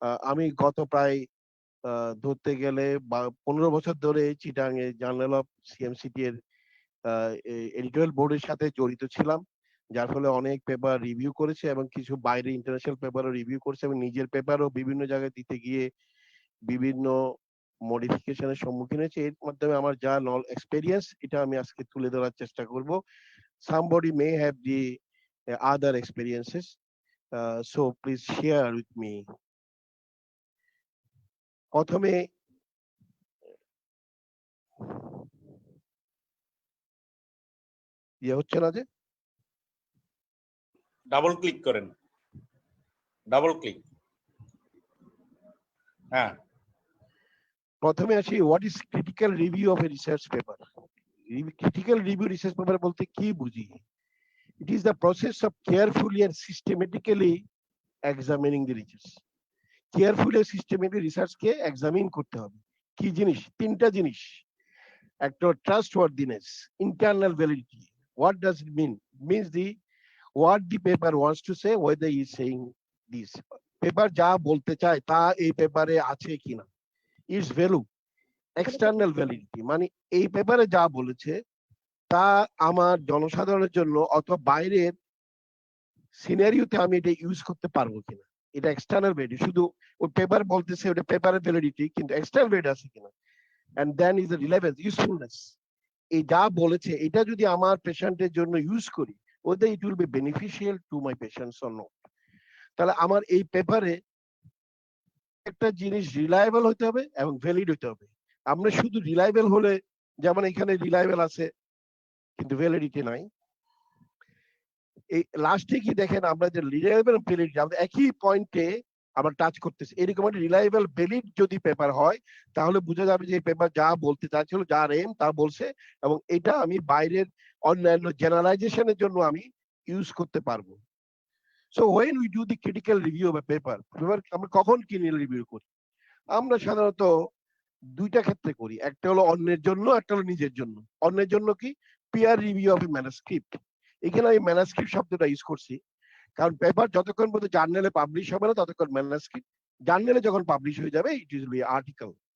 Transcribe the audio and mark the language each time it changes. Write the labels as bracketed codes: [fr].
[bn] আমি গত প্রায় ধরতে গেলে 15 বছর ধরে চিটাং এ জার্নাল অফ সিএমসিটি এর এডিটোরিয়াল বোর্ডের সাথে জড়িত ছিলাম, যার ফলে অনেক পেপার রিভিউ করেছে এবং কিছু বাইরে ইন্টারন্যাশনাল পেপারও রিভিউ করেছে এবং নিজের পেপারও বিভিন্ন জায়গায় দিতে গিয়ে বিভিন্ন মডিফিকেশনের সম্মুখীন হয়েছে. এর মাধ্যমে আমার যা এক্সপেরিয়েন্স এটা আমি আজকে তুলে ধরার চেষ্টা করব. [en] Somebody may have the other experiences, so please share with me. [bn] প্রথমে হচ্ছে না যে ডাবল ক্লিক করেন, ডাবল ক্লিক. হ্যাঁ, প্রথমে আসি, [en] what is [bn] critical review of a research paper? Critical review research paper বলতে কি বুঝি? [en] It is the process of carefully and systematically examining the research. [bn] Carefully আর systematic রিসার্চকে examine করতে হবে। কি জিনিস? 3টা জিনিস। একটা ট্রাস্টওয়ার্দিনেস, internal validity. [en] What does it mean? Means the what the paper wants to say, whether he is saying this. [bn] Paper যা বলতে চায় তা এই পেপারে আছে কিনা, ইটস ভ্যালু। এক্সটার্নাল ভ্যালিডিটি মানে এই পেপারে যা বলেছে তা আমার জনসাধারণের জন্য অথবা বাইরের সিনারিওতে আমি এটা ইউজ করতে পারবো কিনা, এটা এক্সটার্নাল ভ্যালিডিটি, শুধু ওই পেপার বলতেছে ওটা পেপারের ভ্যালিডিটি, কিন্তু এক্সটার্নাল ভ্যালিডিটি আছে কিনা, [en] And then is the relevance usefulness. [bn] এই যা বলেছে এটা যদি আমার পেশেন্টের জন্য ইউজ করি, ওদের [en] It will be beneficial to my patients or not. [bn] তাহলে আমার এই পেপারে একটা জিনিস রিলায়েবল হতে হবে এবং ভ্যালিড হতে হবে। আমরা শুধু রিলায়েবল হলে, যেমন এখানে রিলায়েবল আছে কিন্তু ভ্যালিডিটি নাই, এই লাস্টে কি দেখেন আমরা যে রিলায়েবল ভ্যালিডিটি আমরা একই পয়েন্টে আমরা টাচ করতেছি। এরকম একটা রিলায়েবল ভ্যালিড যদি পেপার হয় তাহলে বোঝা যাবে যে এই পেপার যা বলতে চাচ্ছিল, যার এম তা বলছে, এবং এটা আমি বাইরের অন্যান্য জেনারেলাইজেশনের জন্য আমি ইউজ করতে পারবো। [en] so when we do the critical review of a paper, [bn] আমরা কখন কি নিয়ে রিভিউ করি? আমরা সাধারণত দুইটা ক্ষেত্রে করি, একটা হলো অন্যের জন্য, একটা হলো নিজের জন্য। অন্যের জন্য কি peer review of A manuscript, এখানে আমি ম্যানুস্ক্রিপ্ট শব্দটা ইউজ করছি কারণ পেপার যতক্ষণ পর্যন্ত জার্নালে পাবলিশ হবে না ততক্ষণ ম্যানুস্ক্রিপ্ট, জার্নালে যখন পাবলিশ হয়ে যাবে [en] It is be article.